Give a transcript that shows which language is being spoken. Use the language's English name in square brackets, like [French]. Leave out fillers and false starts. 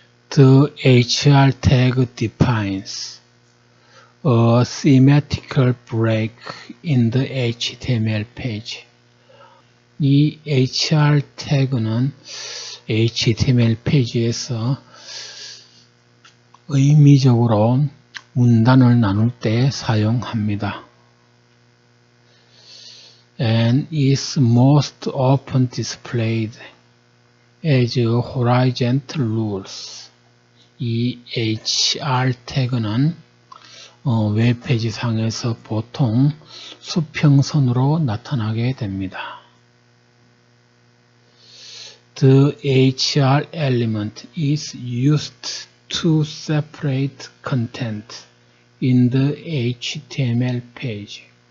[English] The HR tag defines a symmetrical break in the HTML page. [Korean] 이 HR 태그는 HTML 페이지에서 의미적으로 문단을 나눌 때 사용합니다. [English] And is most often displayed as horizontal rules. [Korean] 이 HR 태그는 웹페이지 상에서 보통 수평선으로 나타나게 됩니다. [English] The HR element is used to separate content in the HTML page.